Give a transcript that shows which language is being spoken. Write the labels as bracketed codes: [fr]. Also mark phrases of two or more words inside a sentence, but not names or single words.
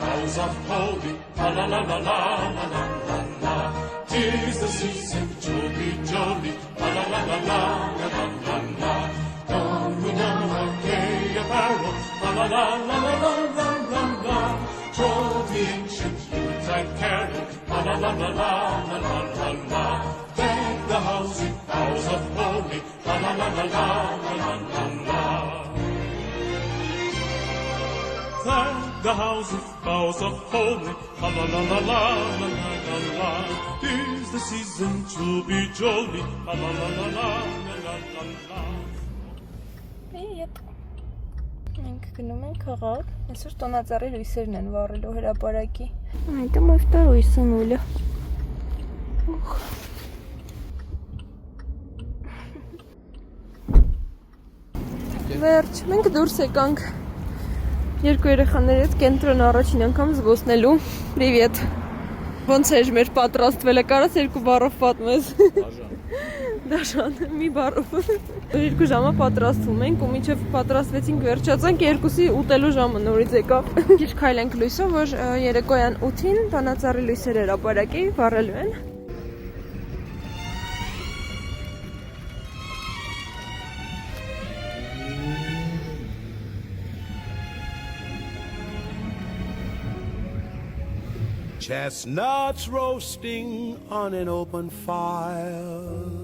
[en] boughs of holly, la la la la la la la la la. 'Tis the season to be jolly, la la la la la la la la la. Don we don our gay apparel, la la la la la la la la la. Troll the ancient Yuletide carol, la la la la la la la la la. Deck the house with boughs of holly, la la la la la la la la la. Deck the house with boughs of holly, la la la la la la la la la. 'Tis the season to be jolly, la la la la la la la la. [hy] Ետ մենք գնում ենք քաղաք, այսօր տոնածառի լույսերն են վառելու հրապարակի։ [ru] Это мой второй сынуля. Ух. [hy] Վերջ, մենք դուրս եկանք երկու երեխաների հետ կենտրոն առաջին անգամ զբոսնելու։ Привет. Ոնց էր մեր պատրաստվելը, կարաս երկու բառով պատմես։ Դաշան, մի բառով։ Երկու ժամը պատրաստվում ենք ու մինչև պատրաստվեցինք վերջացանք 2-ի ուտելու ժամը նորից եկավ։ Քիչ քայլենք լույսով, որ երեկոյան 8-ին տոնածառի լույսեր հրապարակի վառելու են։ [en] Chestnuts roasting on an open fire,